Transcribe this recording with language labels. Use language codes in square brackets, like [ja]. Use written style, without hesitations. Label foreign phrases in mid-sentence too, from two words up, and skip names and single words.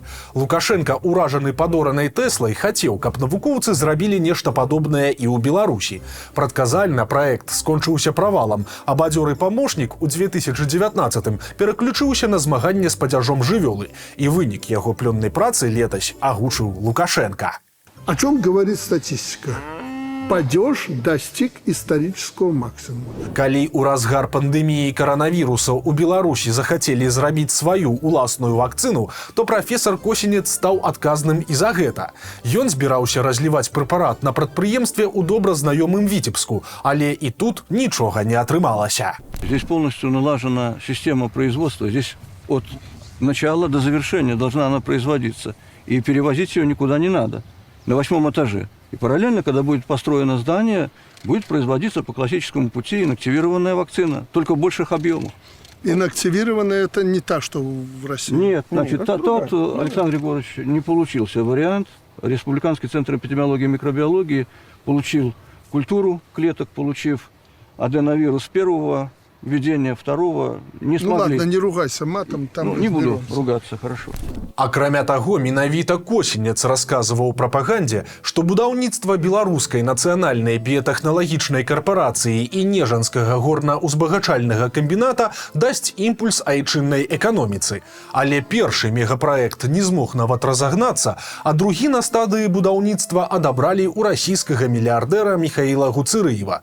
[be] Лукашенко, уражаны падоранай Тэслай, хацеў, каб навукоўцы зрабілі нешта падобнае і ў Беларусі. Прадказальна праект скончыўся правалам, а бадзёры памочнік у 2019-м пераключыўся на змаганне з падзяжом жывёлы, і вынік яго плённай працы летась агучыў Лукашенко. [ru] О чем говорит статистика? Падеж достиг исторического максимума. [be] Калі ў разгар пандэміі каранавірусаў у Беларусі захацелі зрабіць сваю уласную вакцыну, то прафесар Косінец стаў адказным і за гэта. Ён збіраўся разліваць прэпарат на прадпрыемстве ў добра знаёмым Віцебску, але і тут нічога не атрымалася. [ru] Здесь полностью налажена система производства. Здесь от начала до завершения должна она производиться. И перевозить ее никуда не надо. На 8-м этаже. И параллельно, когда будет построено здание, будет производиться по классическому пути инактивированная вакцина, только в больших объемах. Инактивированная – это не та, что в России? Нет, значит, тот, Александр Егорович, не получился вариант. Республиканский центр эпидемиологии и микробиологии получил культуру клеток, получив аденовирус первого, введение второго, не смогли. Ну ладно, не ругайся матом. Там не буду ругаться, хорошо. [be] Акрамя таго, менавіта Косінец расказваў прапагандзе, што будаўніцтва беларускай нацыянальнай біятэхналагічнай карпорацыі і нежанскага горна-узбагачальнага камбіната дасць імпульс айчыннай эканоміцы. Але першы мегапраект не змог нават разагнацца, а другі на стадыі будаўніцтва адабралі ў расійскага мільярдэра Міхаіла Гуцырыева.